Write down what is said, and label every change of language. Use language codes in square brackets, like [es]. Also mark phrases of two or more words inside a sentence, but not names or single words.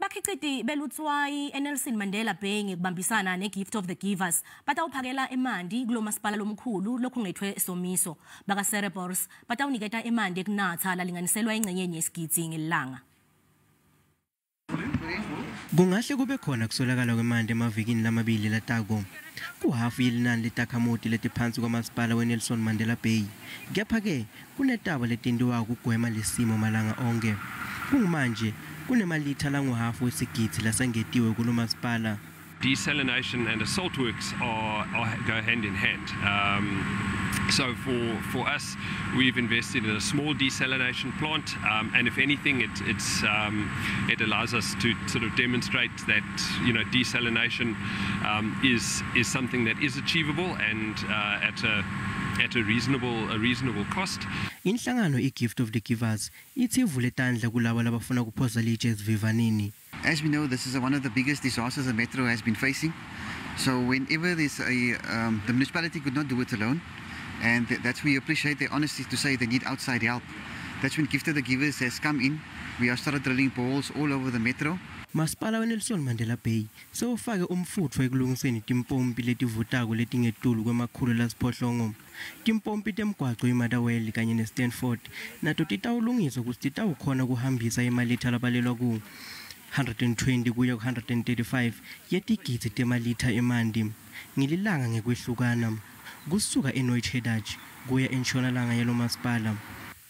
[ss] Bakhiciti lutswayi eNelson Mandela Bay ngekubambisana neGift of the Givers batawuphakela emanti kulomaspala lomkhulu lokhungetthwe somiso. Baka Cerebors batawuniketa emanti ekunatsa lalinganiselwa encenyeni yesigidzi ngelilang. Kungahle kubekhona kuswelakala kwemanti emavikini lamabili latako. Kuhafu yelinani letakhamuti letiphansi kwamasipala weNelson Mandela Bay. Kepha-ke kunetaba letindiwa kugwema lesimo malanga onke. Kungumanje kunemalitha languhafu wesigidzi lasengetiwe kulomaspala. [en] Desalination and the salt works go hand in hand. So for us, we've invested in a small desalination plant, and if anything, it allows us to sort of demonstrate that desalination is something that is achievable and at a reasonable cost. [ss] Inhlangano iGift of the Givers ithi ivule tandla kulabo labafuna kuphosa litshe esivivaneni. [en] As we know, this is one of the biggest disasters the Metro has been facing. So whenever there's the municipality could not do it alone, and that's we appreciate their honesty to say they need outside help. That's when Gift of the Givers has come in. We have started drilling boreholes all over the Metro. [ss] Masipala weNelson Mandela Bay sewufake umfutho ekulungiseni timpompi letivutako letingetulu kwemakhulu lasiphohlongo. Timpompi temgwaqo iMataweli kanye neStanford nato titawulungiswa ukuthi titawukhona kuhambisa imalitha labalelwa ku 120 kuya ku 135 yetigidzi temalitha emanti ngelilang ngekwehlukana kusuka eNoitchedach kuya entshonalanga yelomaspala.